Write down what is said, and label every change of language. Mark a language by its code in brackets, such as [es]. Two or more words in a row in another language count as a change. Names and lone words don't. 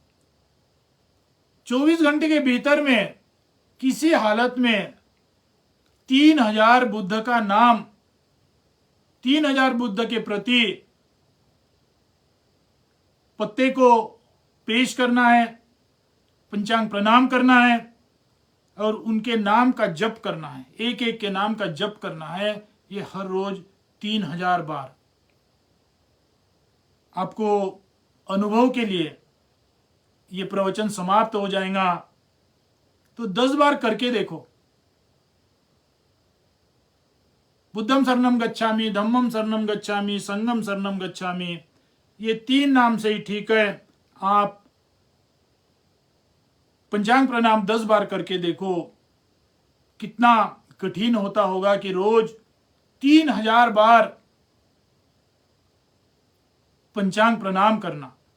[hi] 24 घंटे के भीतर में किसी हालत में 3000 बुद्ध का नाम, 3000 बुद्ध के प्रति पत्ते को पेश करना है, पंचांग प्रणाम करना है और उनके नाम का जप करना है, एक एक के नाम का जप करना है। ये हर रोज 3000 बार। आपको अनुभव के लिए ये प्रवचन समाप्त हो जाएगा, तो 10 बार करके देखो। [pi] बुद्धम शरणम गच्छामि, धम्मम शरणम गच्छामि, संघम शरणम गच्छामि, [hi] ये 3 नाम से ही ठीक है। आप पंचांग प्रणाम 10 बार करके देखो, कितना कठिन होता होगा कि रोज 3000 बार पंचांग प्रणाम करना।